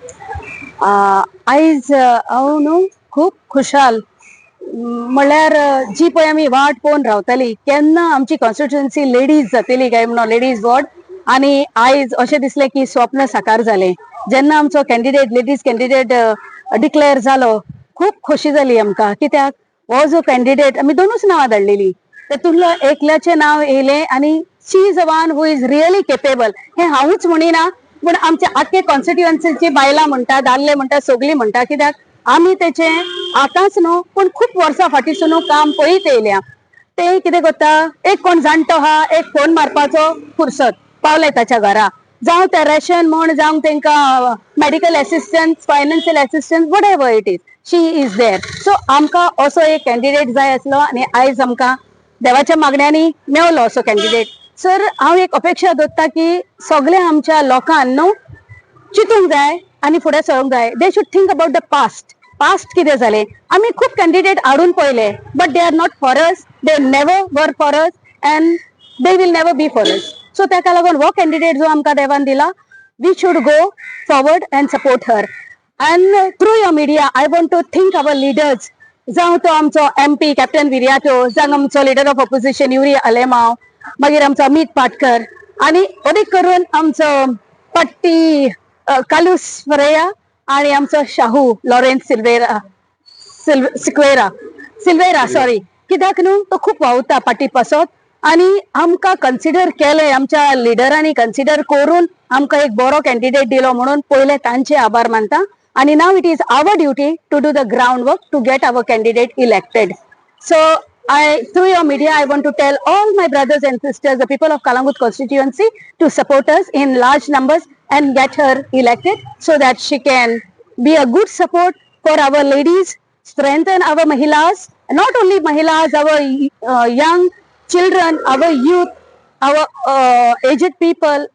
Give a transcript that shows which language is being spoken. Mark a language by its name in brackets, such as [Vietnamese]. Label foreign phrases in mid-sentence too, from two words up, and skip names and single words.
[Konkani] आयज हांव न्हू खूब खुशाल म्हळ्यार जी पळय आमी वाट पळोवन रावताली केन्ना आमची [English] constituency ladies [Konkani] जातली काय म्हणून [English] ladies ward [Konkani] आनी आयज अशें दिसलें की स्वप्न साकार जालें जेन्ना आमचो [English] candidate ladies candidate declare [Konkani] जालो खूब खोशी जाली आमकां कित्याक हो जो कॅन्डिडेट आमी दोनूच नांवां धाडलेली तेतूंतलो एकल्याचें नांव येयलें आनी [English] she is a one who is really capable [Konkani] हें हांवूच म्हणिना पूण आमच्या आख्खे कॉन्स्टिट्युएन्सीची बायलां म्हणटा दादले म्हणटा सगळीं म्हणटा कित्याक आमी तेचें आतांच न्हू पूण खूब वर्सां फाटींसून काम पळयत येयल्या ते कितें करता एक कोण जाणटो आहा एक फोन मारपाचो फुरसत पावले ताच्या घरा जावं ते रेशन म्हण जावं तांकां [English] medical assistance financial assistance what ever it is she is there so [Konkani] आमकां असो एक कॅन्डिडेट जाय आसलो आनी आयज आमकां देवाच्या मागण्यांनी मेवलो असो [English] candidate sir [Konkani] हांव एक अपेक्षा दवरता की सगळ्या आमच्या लोकांक न्हू चिंतूंक जाय आनी फुडें सरूंक जाय [English] they should think about the past [Konkani] कितें जालें आमी खूब कॅन्डिडेट हाडून पळयले [English] but they are not for us they never were for us and they will never be for us so [Konkani] ताका लागून हो कॅन्डिडेट जो आमकां देवान दिला [English] we should go forward and support her and through your media I want to think our leaders [Konkani] जावं तो आमचो MP कॅप्टन विर्याटो जावं आमचो [English] leader of opposition [Konkani] युरी आलेमांव मागीर आमचो अमित पाटकर आनी अदीक करून आमचो पट्टी कालूस फरेया आनी आमचो शाहू लॉरेन्स सिल्वेरा सॉरी कित्याक न्हू तो खूब वावुरता पाटी पासत आनी आमकां कन्सिडर केले आमच्या लिडरांनी कन्सिडर करून आमकां एक बरो कॅन्डिडेट दिलो म्हणून पयले तांचे आभार मानता आणि [English] now it is our duty to do the groundwork to get our candidate elected. So through your media, I want to tell all my brothers and sisters, the people of Kalangut constituency, to support us in large numbers and get her elected so that she can be a good support for our ladies, strengthen our mahilas, not only mahilas, our young children, our youth, our aged people, everybody.